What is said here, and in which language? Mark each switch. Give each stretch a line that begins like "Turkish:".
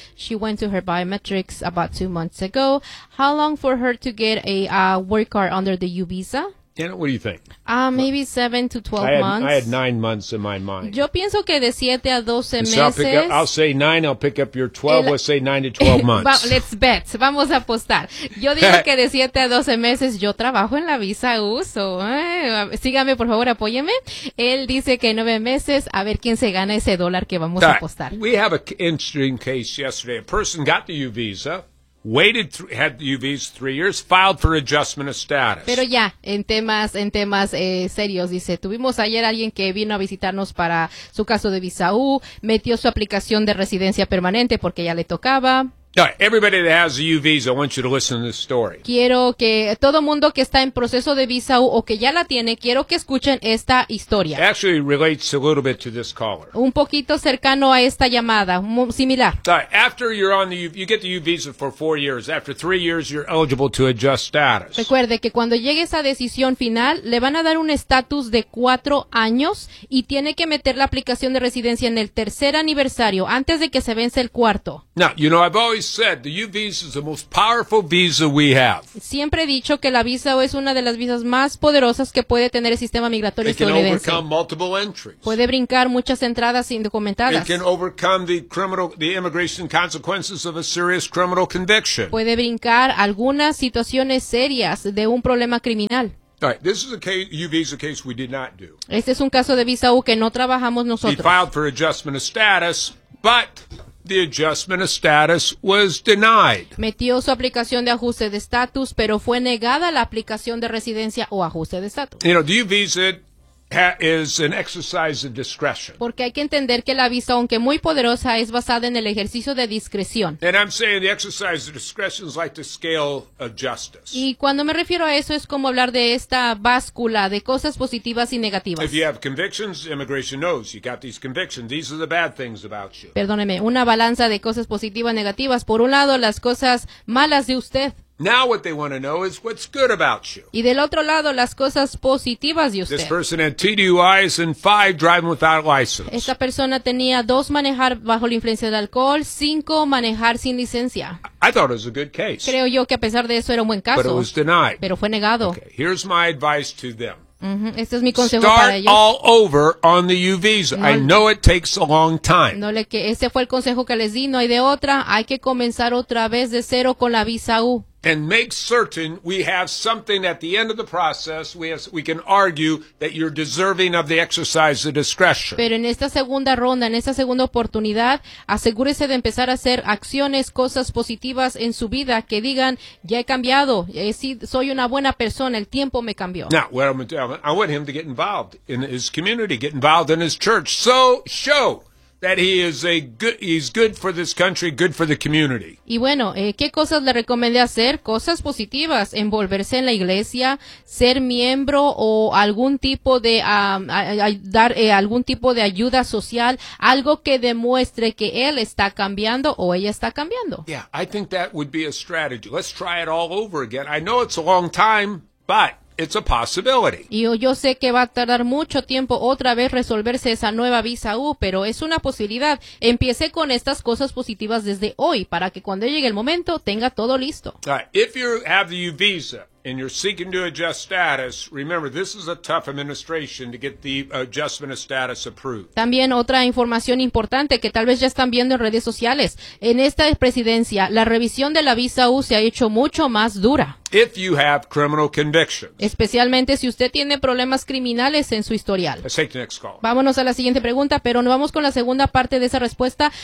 English: She went to her biometrics about 2 months ago. How long for her to get a work card under the U visa? Janet, what do you think? Maybe 7 to 12 months. I had 9 months in my mind.
Spanish: Yo pienso que de 7 a 12
English: so
Spanish: meses.
English: I'll say 9, I'll pick up your 12, let's say 9 to 12 months. Let's bet.
Spanish: Vamos a apostar. Yo digo que de 7 a 12 meses yo trabajo en la visa uso. Sígame, por favor, apóyeme. Él dice que 9 meses, a ver quién se gana ese dólar que vamos a apostar.
English: We have an interesting case yesterday. A person got the U visa. Waited, had the U visa 3 years, filed for adjustment of status.
Spanish: Pero ya, en temas serios, dice, tuvimos ayer alguien que vino a visitarnos para su caso de visa U, metió su aplicación de residencia permanente porque ya le tocaba.
English: All right, everybody that has a U visa, I want you to listen to this story.
Spanish: Quiero que todo mundo que está en proceso de visa U o que ya la tiene, quiero que escuchen esta historia.
English: It actually relates a little bit to this caller.
Spanish: Un poquito cercano a esta llamada, similar.
English: All right, after you're on the U, you get the U visa for 4 years. After 3 years, you're eligible to adjust status.
Spanish: Recuerde que cuando llegue esa decisión final, le van a dar un estatus de 4 años y tiene que meter la aplicación de residencia en el tercer aniversario, antes de que se vence el cuarto.
English: Now, you know, I've always said the U visa is the most powerful visa we have.
Spanish: Siempre he dicho que la visa U es una de las visas más poderosas que puede tener el sistema migratorio estadounidense.
English: It can overcome multiple entries.
Spanish: Puede brincar muchas entradas indocumentadas.
English: It can overcome the immigration consequences of a serious criminal conviction.
Spanish: Puede brincar algunas situaciones serias de un problema criminal.
English: All right, this is a case, U visa case we did not do.
Spanish: Este es un caso de visa U que no trabajamos nosotros.
English: He filed for adjustment of status, but the adjustment of status was denied.
Spanish: Metió su aplicación de ajuste de estatus, pero fue negada la aplicación de residencia o ajuste de estatus.
English: You know, the U visa is an exercise of discretion.
Spanish: Porque hay que entender que la visa, aunque muy poderosa, es basada en el ejercicio de discreción.
English: And I'm saying the exercise of discretion is like the scale of justice.
Spanish: Y cuando me refiero a eso, es como hablar de esta báscula de cosas positivas y negativas.
English: If you have convictions, immigration knows you got these convictions. These are the bad things about you.
Spanish: Perdóneme, una balanza de cosas positivas y negativas. Por un lado, las cosas malas de usted.
English: Now what they want to know is what's good about you.
Spanish: Y del otro lado, las cosas positivas de usted.
English: This person had TDUIs and 5 driving without a license.
Spanish: Esta persona tenía 2 manejar bajo la influencia del alcohol, 5 manejar sin licencia.
English: I thought it was a good case.
Spanish: Creo yo que a pesar de eso era un buen caso.
English: But it was denied.
Spanish: Pero fue negado.
English: Okay, here's my advice to them.
Spanish: Este es mi consejo
English: Start
Spanish: para ellos.
English: All over on the U visa. No, I know it takes a long time.
Spanish: No, le que ese fue el consejo que les di, no hay de otra, hay que comenzar otra vez de cero con la visa U.
English: And make certain we have something at the end of the process we can argue that you're deserving of the exercise of discretion.
Spanish: Pero en esta segunda ronda, en esta segunda oportunidad, asegúrese de empezar a hacer acciones, cosas positivas en su vida que digan, ya he cambiado, soy una buena persona, el tiempo me cambió.
English: Now, well, I want him to get involved in his community, get involved in his church. So, show that he is a good, he's good for this country, good for the community.
Spanish: Y bueno, ¿qué cosas le recomendé hacer? Cosas positivas, envolverse en la iglesia, ser miembro o algún tipo de dar algún tipo de ayuda social, algo que demuestre que él está cambiando o ella está cambiando.
English: Yeah, I think that would be a strategy. Let's try it all over again. I know it's a long time, but it's a possibility.
Spanish: Y yo sé que va a tardar mucho tiempo otra vez resolverse esa nueva visa U, pero es una posibilidad. Empiece con estas cosas positivas desde hoy para que cuando llegue el momento tenga todo listo.
English: All right. If you have the U visa and you're seeking to adjust status, remember this is a tough administration to get the adjustment of status approved.
Spanish: También otra información importante que tal vez ya están viendo en redes sociales. En esta presidencia, la revisión de la visa U se ha hecho mucho más dura.
English: If you have criminal convictions.
Spanish: Especialmente si usted tiene problemas criminales en su historial.
English: Let's take the next call.
Spanish: Vámonos a la siguiente pregunta, pero nos vamos con la segunda parte de esa respuesta.